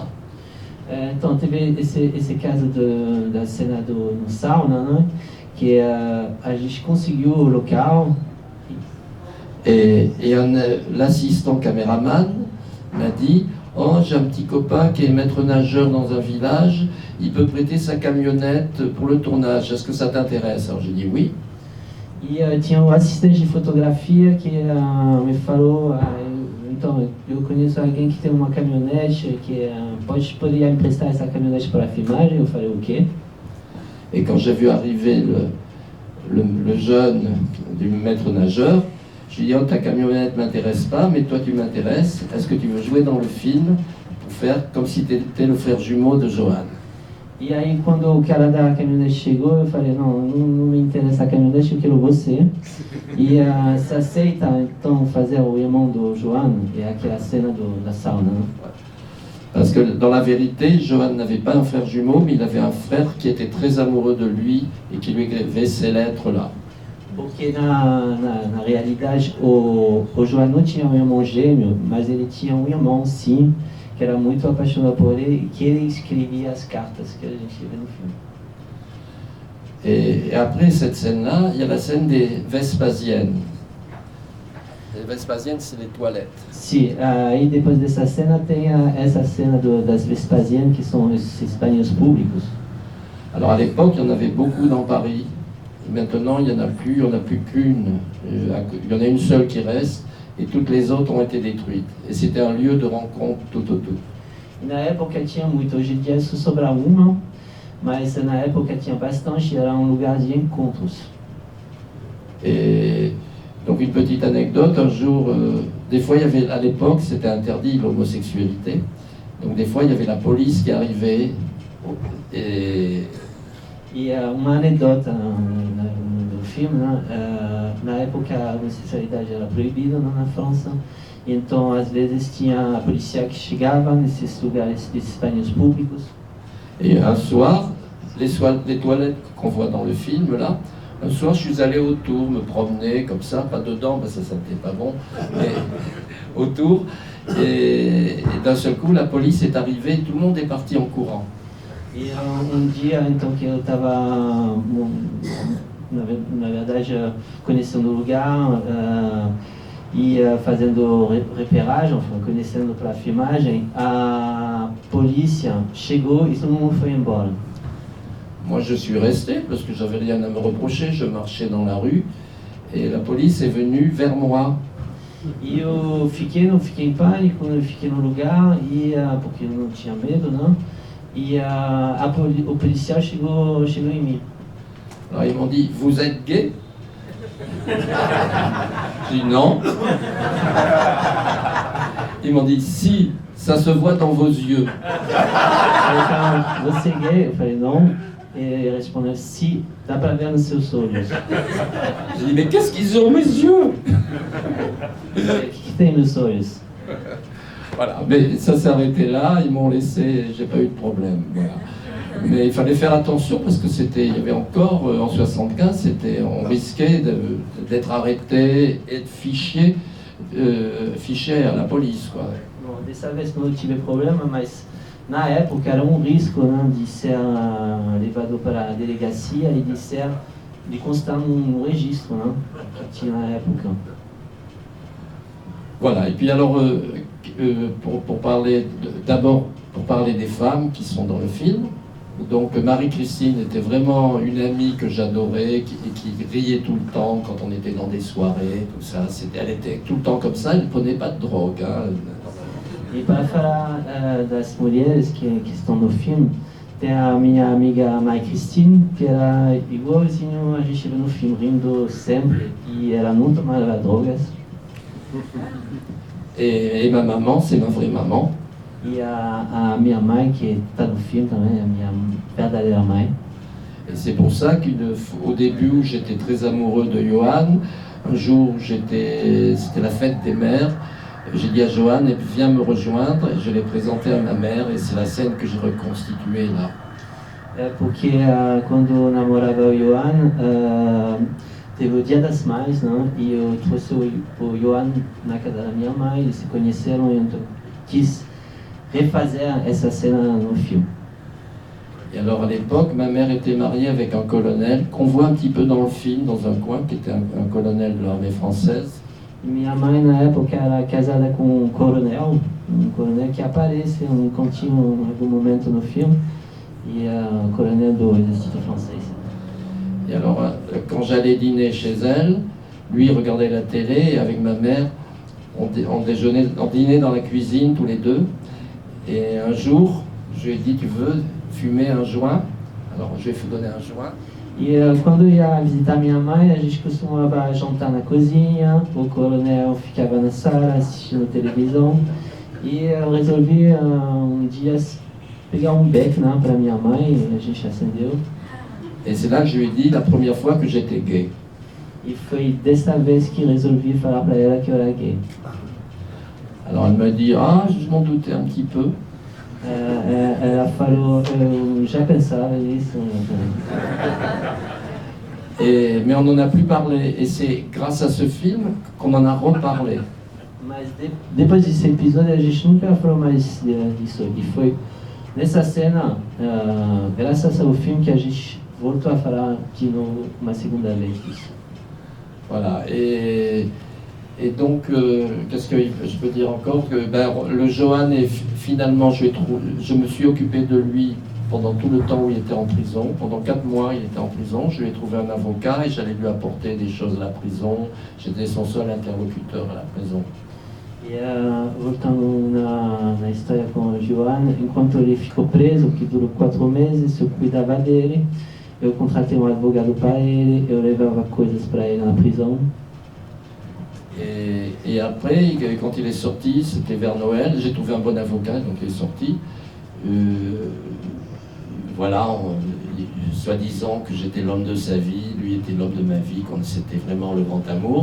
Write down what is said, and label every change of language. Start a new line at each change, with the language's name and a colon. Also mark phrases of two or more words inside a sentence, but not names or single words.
Portuguese: Então teve esse caso da cena no sauna, né? Que a gente conseguiu o local.
French: Et l'assistant caméraman m'a dit oh, j'ai un petit copain qui est maître nageur dans un village, il peut prêter sa camionnette pour le tournage, est-ce que ça t'intéresse? Alors j'ai dit oui.
Portuguese: E tinha um assistente de fotografia que me falou, então eu conheço alguém que tem uma caminhonete que poderia emprestar essa caminhonete para a filmagem. Eu falei o quê?
French: Et quand j'ai vu arriver le jeune du maître nageur, je lui ai dit, oh, ta camionnette ne m'intéresse pas, mais toi tu m'intéresses. Est-ce que tu veux jouer dans le film pour faire comme si tu étais le frère jumeau de Johan?
Portuguese: E aí quando o cara da caminhonete chegou, eu falei, não me interessa a caminhonete, eu quero você. E se aceita então fazer o irmão do Johan, é aquela cena da sauna.
French: Parce que dans la vérité, Johan n'avait pas un frère jumeau, mais il avait un frère qui était très amoureux de lui et qui lui écrivait ces lettres-là.
Portuguese: Porque na realidade o Johan não tinha um irmão gêmeo, mas ele tinha um irmão sim, que era muito apaixonado por ele e que ele escrevia as cartas que a gente vê no filme.
French: Et après cette scène-là, il y a la scène des Vespasiennes. Les Vespasiennes, c'est les toilettes.
Portuguese: Sim, aí depois dessa cena tem essa cena das Vespasiennes, que são esses banhos públicos.
French: Alors à l'époque, il y en avait beaucoup dans Paris. Et maintenant, il n'y en a plus qu'une. Il y en a une seule qui reste. Et toutes les autres ont été détruites. Et c'était un lieu de rencontre tout autour.
Portuguese: E na época tinha muito, hoje em dia só sobra uma, mas na época tinha bastante, era um lugar de encontros.
French: Et donc une petite anecdote, un jour, des fois il y avait, à l'époque c'était interdit l'homosexualité, donc des fois il y avait la police qui arrivait et...
Portuguese: E uma anedota no filme, né? Na época a homossexualidade era proibida na França, então às vezes tinha a polícia que chegava nesses lugares, desses banhos públicos.
French: Et un soir, les toilettes qu'on voit dans le film là, un soir je suis allé autour, me promener comme ça, pas dedans parce que ça sentait pas bon, mais autour, et d'un seul coup la police est arrivée, tout le monde est parti en courant.
Portuguese: E dia, então, que eu estava, na verdade, conhecendo o lugar e fazendo reperagem, conhecendo para a filmagem, a polícia chegou e todo mundo foi embora.
French: Moi je suis resté parce que j'avais rien à me reprocher, je marchais dans la rue et la police est venue vers moi.
Portuguese: E eu não fiquei em pânico, eu fiquei no lugar, porque eu não tinha medo, não. E o policial chegou em mim.
French: Alors ils m'ont dit, vous êtes gay? J'ai dit non. Ils m'ont dit, si, ça se voit dans vos yeux.
Portuguese: Você é gay? Eu falei, não. E ele respondeu, si, dá para ver nos seus olhos.
French: J'ai dit, mais qu'est-ce qu'ils ont mes yeux?
Portuguese: O que tem nos olhos?
French: Voilà, mais ça s'est arrêté là, ils m'ont laissé, j'ai pas eu de problème, voilà. Mais il fallait faire attention parce que il y avait encore, en 75, on risquait d'être arrêté et de fiché à la police, quoi.
Portuguese: Bom, dessa vez não tive problema, mas na época era risco, né, de ser levado para a delegacia e de constar no registro, né, que tinha na época.
French: Voilà, et puis alors, pour parler d'abord pour parler des femmes qui sont dans le film, donc Marie-Christine était vraiment une amie que j'adorais, qui riait tout le temps quand on était dans des soirées, tout ça. Elle était tout le temps comme ça, elle ne prenait pas de drogue. Hein.
Portuguese: E para falar das mulheres que estão no filme, tem a minha amiga Marie-Christine, que era igualzinho a gente vê no filme, rindo sempre, e ela não tomava drogas.
French: Et ma maman, c'est ma vraie maman.
Portuguese: E a minha mãe, que está no filme também, a minha verdadeira mãe.
French: Et c'est pour ça qu'au début où j'étais très amoureux de Johan, un jour c'était la fête des mères, j'ai dit à Johan, viens me rejoindre, et je l'ai présenté à ma mère, et c'est la scène que j'ai reconstituée là.
Portuguese: Porque quando eu namorava o Johan, teve o Dia das Mães, né? E eu trouxe o Johan na casa da minha mãe, eles se conheceram e eu quis refazer essa cena no filme.
French: Et alors à l'époque, ma mère était mariée avec un colonel qu'on voit un petit peu dans le film, dans un coin, qui était un colonel de l'armée française.
Portuguese: Minha mãe na época era casada com um coronel que aparece um cantinho em algum momento no filme, e um coronel do exército francês.
French: Et alors, quand j'allais dîner chez elle, lui regardait la télé, et avec ma mère, on dînait dans la cuisine tous les deux. Et un jour, je lui ai dit, tu veux fumer un joint? Alors, je lui ai donné un joint.
Portuguese: E quando eu ia visitar minha mãe, a gente costumava jantar na cozinha, o coronel ficava na sala assistindo televisão, e eu resolvi dia pegar beck, né, para minha mãe, e a gente acendeu.
French: Et c'est là que je lui ai dit la première fois que j'étais gay.
Portuguese: E foi dessa vez que resolvi falar para ela que eu era gay.
French: Alors elle m'a dit, ah, je m'en doutais un petit peu.
Portuguese: Ela falou, eu já pensava nisso.
French: Mais on n'en a plus parlé, et c'est grâce à ce film qu'on en a reparlé.
Portuguese: Mas depois desse episódio a gente nunca falou mais disso. E foi nessa cena, graças ao filme, que a gente voltou a falar de novo uma segunda vez disso.
French: Voilà, et donc, qu'est-ce que je peux dire encore, que le Johan, finalement, je me suis occupé de lui pendant tout le temps où il était en prison. Pendant 4 mois, il était en prison. Je lui ai trouvé un avocat et j'allais lui apporter des choses à la prison. J'étais son seul interlocuteur à la prison.
Portuguese: E voltando na história com o Johan, enquanto ele ficou preso, que durou 4 meses, eu cuidava dele eu contratei um advogado para ele, eu levava coisas para ele na prisão.
French: Et après, quand il est sorti, c'était vers Noël, j'ai trouvé un bon avocat, donc il est sorti. Voilà, soi-disant que j'étais l'homme de sa vie, lui était l'homme de ma vie, qu'on c'était vraiment le grand amour.